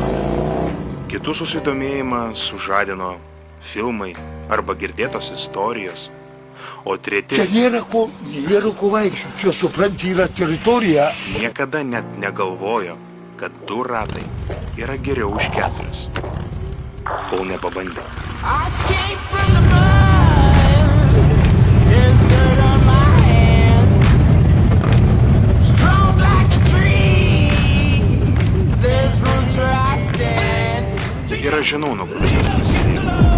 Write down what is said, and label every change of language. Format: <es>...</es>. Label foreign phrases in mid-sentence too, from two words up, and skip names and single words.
<lt>Kitų susidomėjimą sužadino filmai arba girdėtos istorijos. O treti Čia nėra ko vaikščių, čia supranti yra teritorija. niekada net negalvojo, kad 2 ratai yra geriau už 4, kol nepabandė.</lt> <en>I came from the mud, there's dirt on my hands. Strong like a tree, there's roots where I stand.</en> <lt>Ir aš žinau, nuo kur jis prasidėjo.</lt>